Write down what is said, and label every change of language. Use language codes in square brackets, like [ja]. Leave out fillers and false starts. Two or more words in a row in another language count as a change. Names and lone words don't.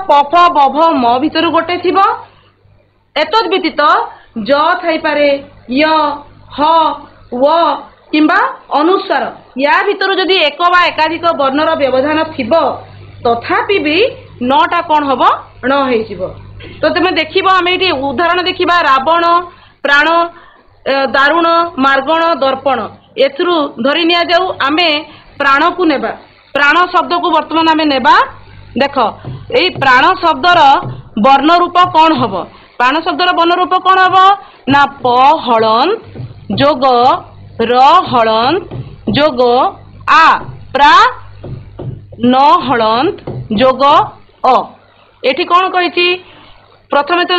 [or] ପ ଫ ବ ଭ ମ ଭିତର ଗୋଟେ ଥିବ ଏତଦ ବ୍ୟତୀତ ଯ ଥାଇ ପାରେ ୟ ହ ଵ କିମ୍ବା ଅନୁସ୍ୱାର ୟା ଭିତର ଯଦି ଏକ ବା ଏକାଧିକ ବର୍ଣ୍ଣର ବ୍ୟବଧାନ ଥିବ ତଥାପି ବି ନଟା କଉଣ ହବ ନ ହେଇ ଯିବ ତ ତୁମ ଦେଖିବ ଆମେ ଏଠି ଉଦାହରଣ ଦେଖିବା ରାବଣ ପ୍ରାଣ ଦାରୁଣ ମାର୍ଗଣ ଦର୍ପଣ ଏଥରୁ ଧରି ନିଆ ଯାଉ ଆମେ ପ୍ରାଣ କୁ ନେବା ପ୍ରାଣ ଶବ୍ଦ କୁ ବର୍ତ୍ତମାନ ଆମେ ନେବା ଦେଖ ଏଇ ପ୍ରାଣ ଶବ୍ଦର ବର୍ଣ୍ଣ ରୂପ କଉଣ ହବ ପ୍ରାଣ ଶବ୍ଦର ବର୍ଣ୍ଣ ରୂପ କଉଣ ହବ ନା ପ ହଳନ୍ତ ଯୋଗ ର ହଳନ୍ତ ଯୋଗ ଆ ପ୍ରା ନ ହଳନ୍ତ ଯୋଗ ଅ ଏଠି କଉଣ କହିଛି ପ୍ରଥମେ ତ